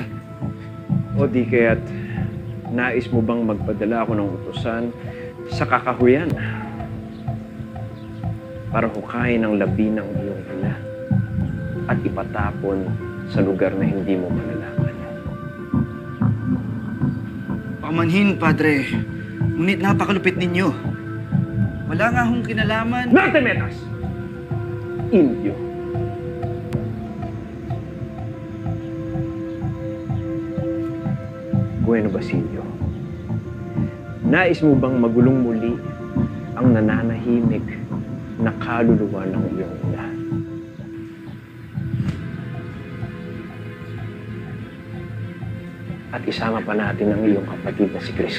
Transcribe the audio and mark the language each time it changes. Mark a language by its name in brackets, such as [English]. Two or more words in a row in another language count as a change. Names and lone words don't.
[Filipino] O di kaya't nais mo bang magpadala ako ng utusan sa kakahuyan? para hukayin ang labi ng iyong ina at ipatapon sa lugar na hindi mo malalaman. Pamanhin, Padre. Ngunit napakalupit ninyo. Wala nga akong kinalaman. [Spanish] No te metas! Indio. Bueno, Basilio. [Filipino] Nais mo bang magulong muli ang nananahimik na kaluluwa ng iyong ina? At isama pa natin ang iyong kapatid na si Cristo.